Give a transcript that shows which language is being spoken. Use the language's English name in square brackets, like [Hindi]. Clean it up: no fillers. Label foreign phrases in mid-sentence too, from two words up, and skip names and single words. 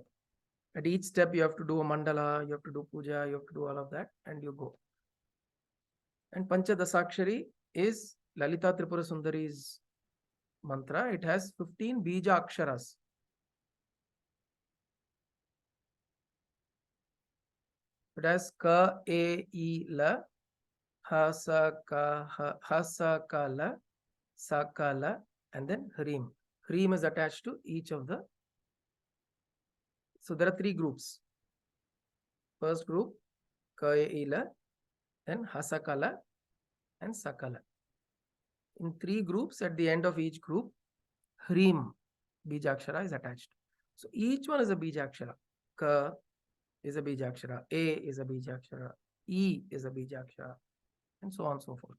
[English] At each step, you have to do a mandala, you have to do puja, you have to do all of that, and you go. And Pancha Dasakshari is Lalita Tripura Sundari's mantra. It has 15 [Sanskrit] bija aksharas. [English] It has [Sanskrit] ka, e, I, la, ha, sa, ka, la, sa, ka, la, [English] and then hrim. Hrim is attached to each of the. So there are 3 groups. First group, [Sanskrit] ka, e, I, la, [English] then hasakala and sakala. In 3 groups, at the end of each group, hrim, bijakshara, is attached. So each one is a bijakshara. Ka is a bijakshara, a is a bijakshara, I is a bijakshara, and so on and so forth.